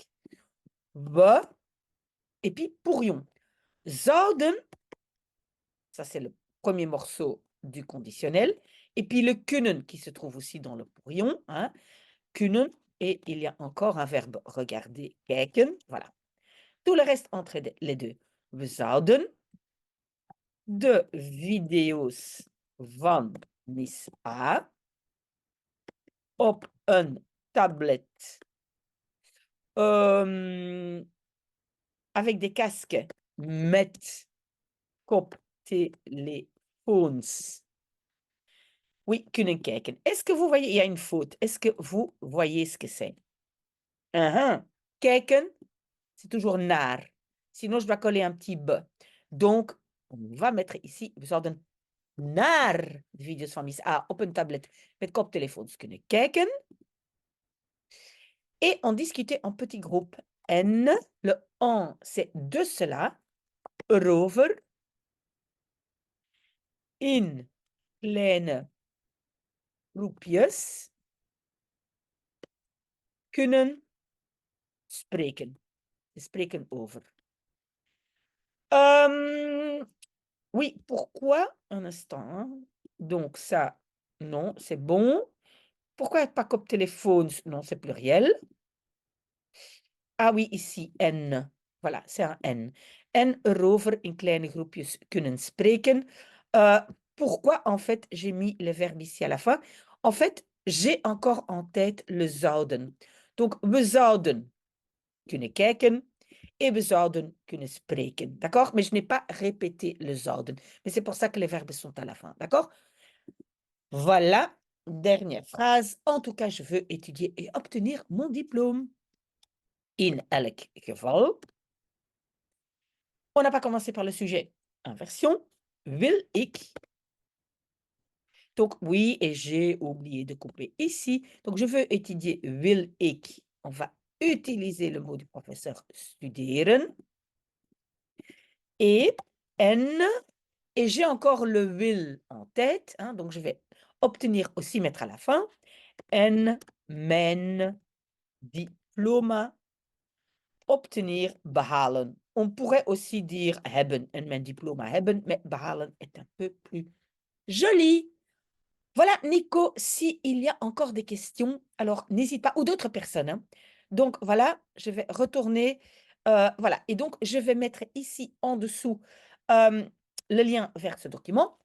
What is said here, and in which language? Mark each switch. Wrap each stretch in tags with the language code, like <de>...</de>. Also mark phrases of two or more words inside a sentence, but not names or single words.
<fr>We et puis pourrions. Zouden, ça c'est le premier morceau du conditionnel. Et puis le kunnen qui se trouve aussi dans le pourrions. Hein. Kunnen. Et il y a encore un verbe regarder, kijken. Voilà. Tout le reste entre les deux.</fr> <nl>We zouden de video's van Miss A op een tablet</nl> <fr>avec des casques</fr> <nl>met koptelefoons. Oui, kunnen kijken.</nl> <fr>Est-ce que vous voyez, il y a une faute. Est-ce que vous voyez ce que c'est? Kijken, c'est toujours naar. Sinon, je dois coller un petit b. Donc, on va mettre ici,</fr> <nl>we zouden naar de video's van Miss A op een tablet met koptelefoons kunnen kijken.</nl> <fr>Et on discutait en petits groupes. En, le en, c'est de cela,</fr> <nl>erover, in kleine groepjes, kunnen spreken. We spreken over.</nl> <fr>Oui, pourquoi? Un instant. Hein. Donc ça, non, c'est bon. Pourquoi pas comme téléphone? Non, c'est pluriel. Ah oui, ici, N. Voilà, c'est un N.</fr> <nl>En erover in kleine groepjes kunnen spreken.</nl> <fr>Pourquoi, en fait, j'ai mis le verbe ici à la fin? En fait, j'ai encore en tête le zouden.</fr> <nl>Donc, we zouden kunnen kijken et we zouden kunnen spreken.</nl> <fr>D'accord? Mais je n'ai pas répété le zouden. Mais c'est pour ça que les verbes sont à la fin. D'accord? Voilà. Dernière phrase. En tout cas, je veux étudier et obtenir mon diplôme.</fr> <nl>In elk geval.</nl> <fr>On n'a pas commencé par le sujet. Inversion.</fr> <nl>Wil ik.</nl> <fr>Donc, oui, et j'ai oublié de couper ici. Donc, je veux étudier</fr> <nl>wil ik.</nl> <fr>On va utiliser le mot du professeur studeren. Et en. Et j'ai encore le will en tête. Hein, donc, je vais obtenir aussi mettre à la fin.</fr> <nl>En mijn diploma.</nl> <fr>Obtenir, behalen. On pourrait aussi dire hebben,</fr> <nl>en mijn diploma hebben,</nl> <fr>mais behalen est un peu plus joli. Voilà, Nico, s'il y a encore des questions, alors n'hésite pas, ou d'autres personnes. Hein. Donc voilà, je vais retourner. Voilà, et donc je vais mettre ici en dessous le lien vers ce document.</fr>